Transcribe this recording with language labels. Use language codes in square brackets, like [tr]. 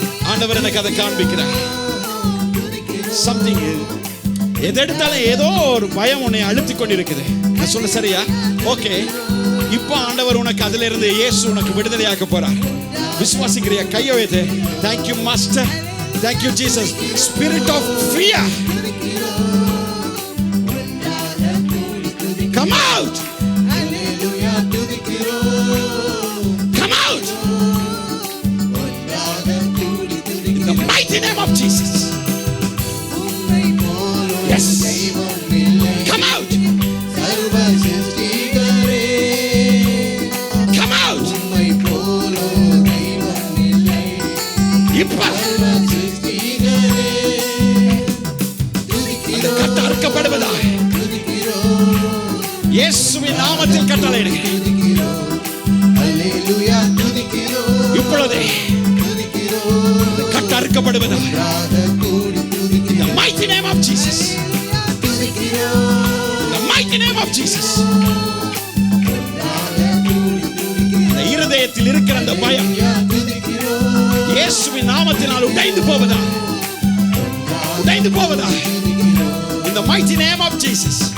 [ta] ஆண்டவர் எனக்கு அதை காண்பிக்கிறார். சம்திங் எது எடுத்தாலும் ஏதோ ஒரு பயம் உன்னை அழுத்தி கொண்டிருக்குது. நான் சொல்ல சரியா? ஓகே, இப்போ ஆண்டவர் உனக்கு அதுல இருந்து இயேசு உனக்கு விடுதலையாக்க போறார். விசுவாசிக்கிறியா? கையை வைத்து. [en] Thank you master, thank you Jesus. Spirit of fear, come out, come out in the mighty name of Jesus. Yes, come out, come out. [ta] இப்ப அந்த கட்டு அறுக்கப்படுவதா இயேசுவின் நாமத்தில் கட்டளையிடுங்க. இப்பொழுதே கட்டு அறுக்கப்படுவதா [en] in the mighty name of Jesus, in the mighty name of Jesus. [ta] இந்த இருதயத்தில் இருக்கிற அந்த பயம் இயேசுவின் நாமத்தினால் உடைந்து போவதா, உடைந்து போவதா [en] in the mighty name of Jesus.